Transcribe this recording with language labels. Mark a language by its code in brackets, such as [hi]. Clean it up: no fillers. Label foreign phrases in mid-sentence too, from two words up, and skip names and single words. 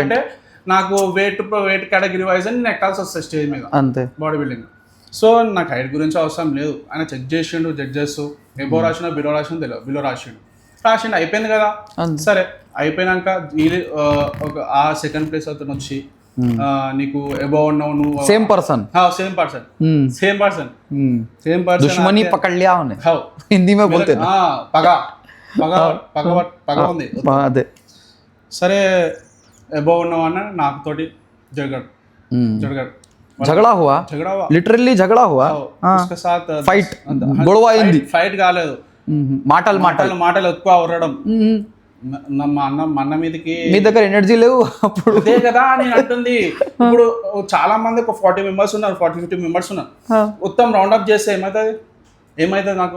[te] అంటే నాకు [en] weight category wise [te] అని నేను ఎక్కాల్సి వస్తుంది స్టేజ్ మీద, అంతే, [en] body building. [te] సో నాకు హైట్ గురించి అవసరం లేదు. ఆయన చెక్ చేసిండు, జడ్జెస్ ఎబో రాసిన బిలో రాసిన తెలియదు, బిలో రాసిండు అయిపోయింది కదా. సరే అయిపోయినాక ఆ [en] second place [te] అతను వచ్చి నీకు అబౌవ్ ఉన్నావు, నువ్వు [en] same person [hi] दुश्मनी पकड़ लिया उन्हें, हिंदी में बोलते हैं [te] పగ ఉంది. అదే సరే అబౌవ్ ఉన్నావు అన్న నాకు తోటి [hi] झगड़ा हुआ, लिटरली झगड़ा हुआ, उसके साथ फाइट, [te] గొడవ అయింది. ఫైట్ కాలేదు, మాటలు ఎక్కువ ఉరడం. మా అన్న మీదకి మీ దగ్గర ఎనర్జీ లేవు అప్పుడు. అదే కదా నేను అంటుంది. ఇప్పుడు చాలా మంది ఒక 40 మెంబర్స్ ఉన్నారు, 40-50 మెంబర్స్ ఉన్నారు. మొత్తం [en] round up [te] చేస్తే ఏమైతుంది నాకు?